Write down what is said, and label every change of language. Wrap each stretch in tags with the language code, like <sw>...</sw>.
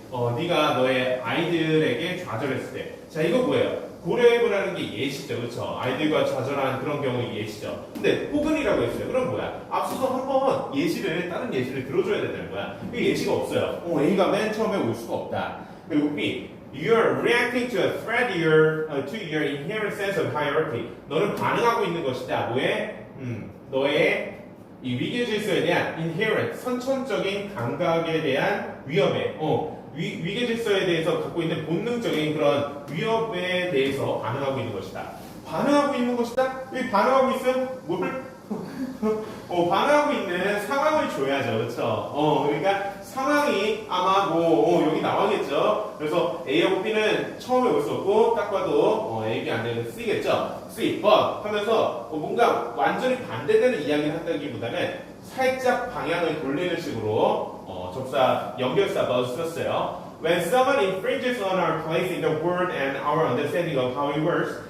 <ko>네가 너의 아이들에게 좌절했을 때. 자, 이거 뭐예요? 고려해보라는 게 예시죠. 그렇죠? 아이들과 좌절한 그런 경우 예시죠. 근데 혹은이라고 했어요. 그럼 뭐야? 앞서서 한번 다른 예시를 들어줘야 된다는 거야. 그 예시가 없어요. A가 맨 처음에 올 수가 없다. 그리고</ko> <en>B, you're reacting to a threat to your inherent sense of hierarchy.</en> <ko>너는 반응하고 있는 것이다. 뭐에? 너의 이 위계 질서에 대한 inherent, 선천적인 감각에 대한 위험에, 위계 질서에 대해서 갖고 있는 본능적인 그런 위협에 대해서 반응하고 있는 것이다. 반응하고 있는 것이다? 왜 반응하고 있어요? 뭘? 반응하고 있는 상황을 줘야죠. 그렇죠? 그러니까 상황이 아마 여기 나와겠죠. 그래서 A하고 B는 처음에 올 수 없고 딱 봐도 A이 안 되는 C겠죠. C, but 하면서 뭔가 완전히 반대되는 이야기를 한다기보다는 살짝 방향을 돌리는 식으로 접사, 연결사 but 썼어요.</ko> <en>When someone infringes on our place in the world and our understanding of how it works.</en>